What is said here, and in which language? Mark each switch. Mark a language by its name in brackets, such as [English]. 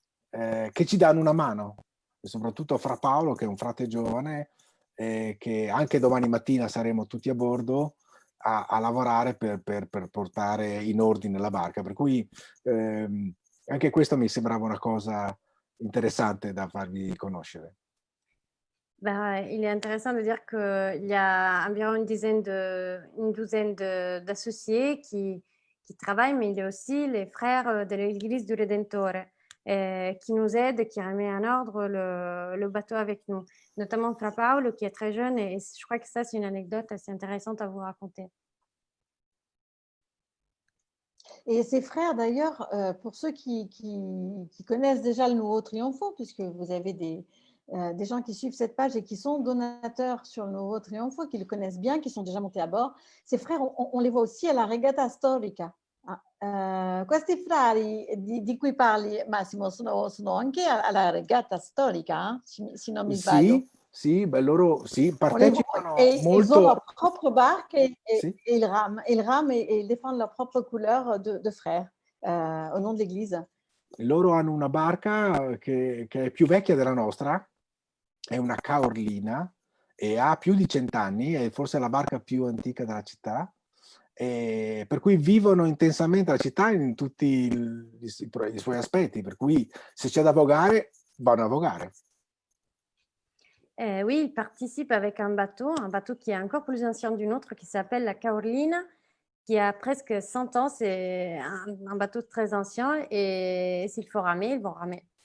[Italian] che ci danno una mano, e soprattutto Fra Paolo, che è un frate giovane, che anche domani mattina saremo tutti a bordo a lavorare per portare in ordine la barca, per cui anche questo mi sembrava una cosa interessante da farvi conoscere. [French] Ben, il est intéressant de dire qu'il y a environ une douzaine d'associés qui travaillent, mais il y a aussi les frères de l'église du Redentore qui nous aident, qui remet en ordre le bateau avec nous, notamment Fra Paolo qui est très jeune, et je crois que ça c'est une anecdote assez intéressante à vous raconter. Et ces frères, d'ailleurs, pour ceux qui connaissent déjà le Nuovo Trionfo, puisque vous avez des gens qui suivent cette page et qui sont donateurs sur le Nuovo Trionfo, qui le connaissent bien, qui sont déjà montés à bord, ces frères, on les voit aussi à la Regata Storica. [Italian] Questi frari di cui parli, Massimo, sono anche alla Regata Storica, se non mi sbaglio. Sì, beh, loro sì, partecipano molto. [French] Ils ont leur propre barque [Italian] sì. [French] et ils rament et ils défendent leur propre couleur de frères au nom de l'Église. [Italian] Loro hanno una barca che è più vecchia della nostra, è una Caorlina e ha più di 100 anni, è forse la barca più antica della città, e per cui vivono intensamente la città in tutti i suoi aspetti, per cui se c'è da vogare, vanno a vogare. [French] Oui, ils participent avec un bateau qui est encore plus ancien du nôtre, qui s'appelle la Caorlina, qui a presque 100 ans. C'est un bateau très ancien, et s'il faut ramer, ils vont ramer.